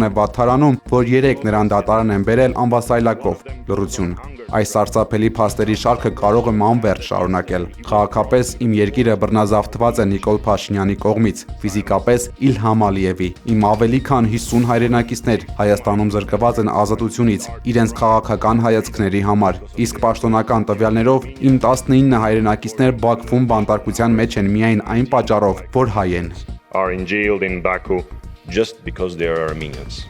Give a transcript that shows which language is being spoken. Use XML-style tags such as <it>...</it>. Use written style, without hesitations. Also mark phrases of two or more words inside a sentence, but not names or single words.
<hy>է վատթարանում, որ 3 նրան դատարան են բերել անվասայլակով, լռություն։ Այս սարսափելի փաստերի շարքը կարող եմ անվերջ շարունակել։ Քաղաքապես իմ երկիրը բռնազավթված է Նիկոլ Փաշինյանի կողմից, ֆիզիկապես Իլհամ Ալիևի։ Իմ ավելի քան 50 հայրենակիցներ Հայաստանում զրկված են ազատությունից իրենց քաղաքական հայացքների համար, իսկ պաշտոնական տվյալներով իմ 19 հայրենակիցներ Բաքվում բանտարկության մեջ են միայն այն պատճառով, որ հայ են։</hy> <en>Are in jail in Baku just because they are Armenians.</en>